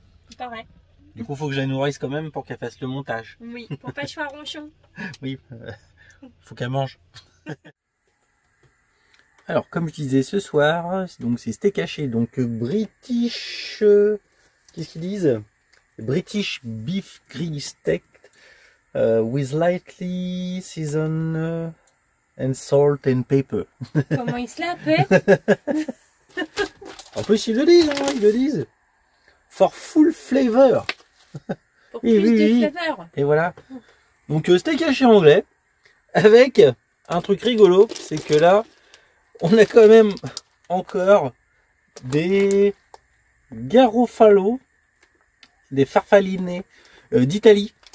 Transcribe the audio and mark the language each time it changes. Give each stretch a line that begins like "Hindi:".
French: C'est pas vrai. Du coup, faut que je la nourrisse quand même pour qu'elle fasse le montage. Oui, pour pas choisir ronchon. Oui, faut qu'elle mange. Alors, comme je disais ce soir, donc c'est steak haché, donc British, qu'est-ce qu'ils disent?
English: British beef grill steak with lightly seasoned and salt and pepper.
French: Comment ils se l'appellent? En plus, ils le disent, hein, ils le disent.
English: For full flavor.
French: Pour plus de flavor. Et voilà. Donc steak haché anglais avec un truc rigolo, c'est que là on a quand même encore des garofalo, des farfaline d'Italie.